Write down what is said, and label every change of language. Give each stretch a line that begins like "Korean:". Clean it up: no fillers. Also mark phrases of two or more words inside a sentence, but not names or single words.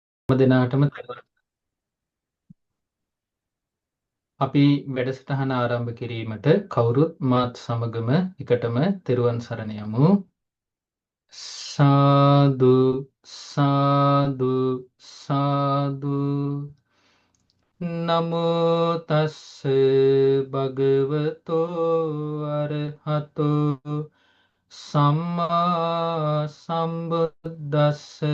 Sinhala: දෙනාටම අපි වැඩසටහන ආරම්භ කිරීමට කවුරුත් මාත් සමගම එකටම තෙරුවන් සරණ යමු. සාදු සාදු සාදු.
Pali: නමෝ තස්ස භගවතෝ අරහතෝ සම්මා සම්බුද්දස්ස.